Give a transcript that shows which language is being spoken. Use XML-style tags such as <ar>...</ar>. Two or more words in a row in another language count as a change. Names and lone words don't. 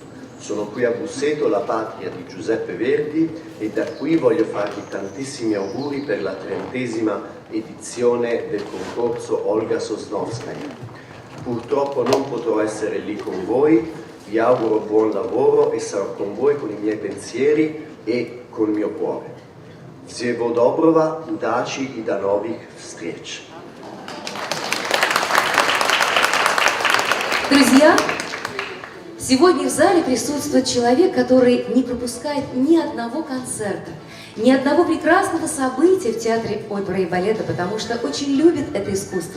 <it>Sono qui a Busseto, la patria di Giuseppe Verdi, e da qui voglio farvi tantissimi auguri per la 30ª edizione del concorso Olga Sosnovskaya. Purtroppo non potrò essere lì con voi, vi auguro buon lavoro e sarò con voi con i miei pensieri e col mio cuore.</it> <ru>Всего доброго, удачи и до новых встреч. Друзья, Сегодня в зале присутствует человек, который не пропускает ни одного концерта, ни одного прекрасного события в театре оперы и балета, потому что очень любит это искусство.</ru>